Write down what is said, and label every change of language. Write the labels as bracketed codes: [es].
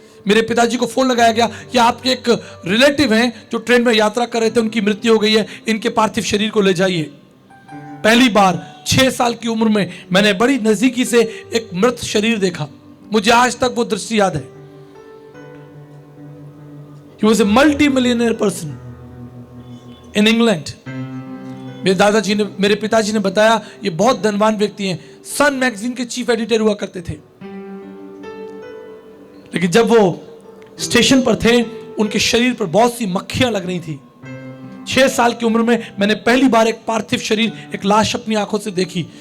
[hi] मेरे पिताजी को फोन लगाया गया कि आपके एक रिलेटिव हैं जो ट्रेन में यात्रा कर रहे थे, उनकी मृत्यु हो गई है, इनके पार्थिव शरीर को ले जाइए। पहली बार 6 साल की उम्र में मैंने बड़ी नजदीकी से एक मृत शरीर देखा। मुझे आज तक वो दृश्य याद है। [en] He was a multi-millionaire person in England. [hi] मेरे पिताजी ने बताया ये बहुत धनवान व्यक्ति हैं, सन मैगजीन के चीफ एडिटर हुआ करते थे। लेकिन जब वो स्टेशन पर थे, उनके शरीर पर बहुत सी मक्खियां लग रही थी। 6 साल की उम्र में मैंने पहली बार एक पार्थिव शरीर, एक लाश अपनी आंखों से देखी।